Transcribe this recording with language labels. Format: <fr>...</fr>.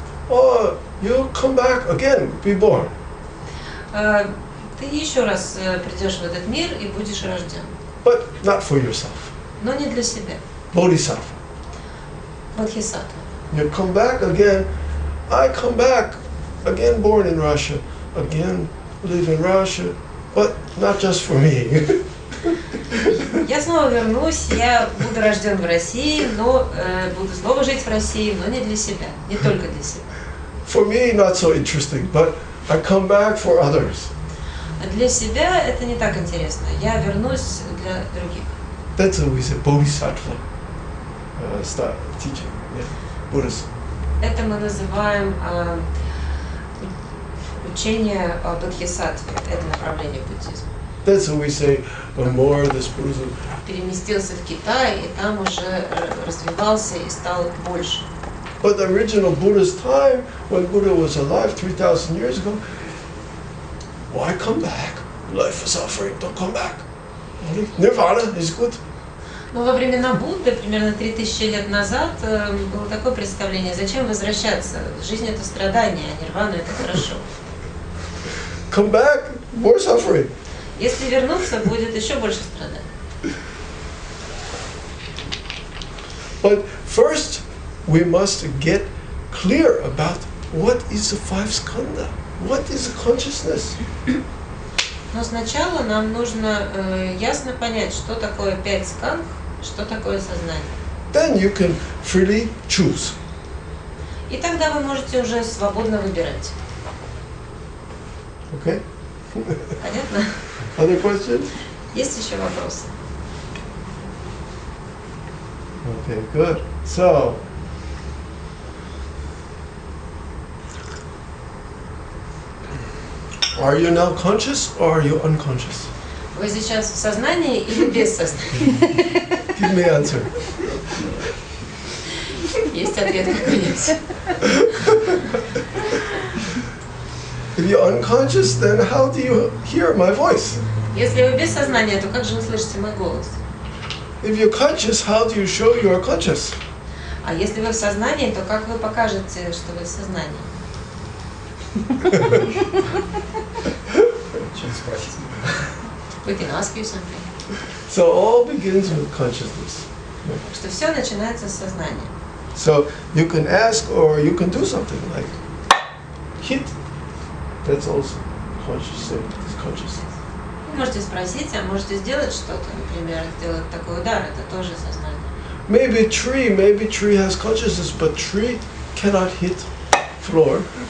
<en>Oh, you come back again, be born.</en> <ru>Ты еще раз придешь в этот мир и будешь рожден.</ru> <en>But not for yourself.</en> <ru>Но не для себя.</ru> <en>Bodhisattva.</en> <ru>Бодхисаттва.</ru> <en>You come back again. I come back again, born in Russia, again live in Russia, but not just for me.</en> <ru>Я снова вернусь, я буду рожден в России, но буду снова жить в России, но не для себя, не только для себя.</ru> <en>For me, not so interesting, but I come back for others.</en> <ru>Для себя это не так интересно. Я вернусь для других.</ru> <en>That's what we say, Bodhisattva style teaching, yeah, Buddhism.</en> <ru>Это мы называем учение о бодхисаттве. Это направление буддизма.</ru> <en>That's what we say, more this Buddhism.</en> <ru>Переместился в Китай, и там уже развивался и стал больше.</ru> <en>But the original Buddha's time, when Buddha was alive 3,000 years ago, why come back? Life is suffering, don't come back. Nirvana is good.</en> <ru>Но во времена Будды, примерно 3000 лет назад, было такое представление, зачем возвращаться? Жизнь это страдание, а нирвана это хорошо.</ru> <en>Come back, more suffering.</en> <ru>Если вернуться, будет еще больше страданий.</ru> <en>But first, we must get clear about what is the five skandha, what is the consciousness.</en> <ru>Но сначала нам нужно ясно понять, что такое 5 скандх, что такое сознание.</ru> <en>Then you can freely choose.</en> <ru>И тогда вы можете уже свободно выбирать.</ru> <en>Okay?</en> <ru>Понятно?</ru> <en>Other questions?</en> <ru>Есть еще вопросы?</ru> <en>Okay, good. So, are you now conscious or are you unconscious?</en> <ru>Вы сейчас в сознании или без сознания?</ru> <en>Give me an answer.</en> <ru>Есть ответ, конечно.</ru> <en>If you're unconscious, then how do you hear my voice?</en> <ru>Если вы без сознания, то как же вы слышите мой голос?</ru> <en>If you're conscious, how do you show you are conscious?</en> <ru>А если вы в сознании, то как вы покажете, что вы в сознании?</ru> <en>We can ask you something. So all begins with consciousness.</en> <ru>Что все начинается с сознания.</ru> <en>So you can ask or you can do something like hit. That's also conscious. It's consciousness.</en> <ru>Вы можете спросить, а можете сделать что-то, например, сделать такой удар, это тоже сознание.</ru> <en>Maybe tree has consciousness, but tree cannot hit floor.</en>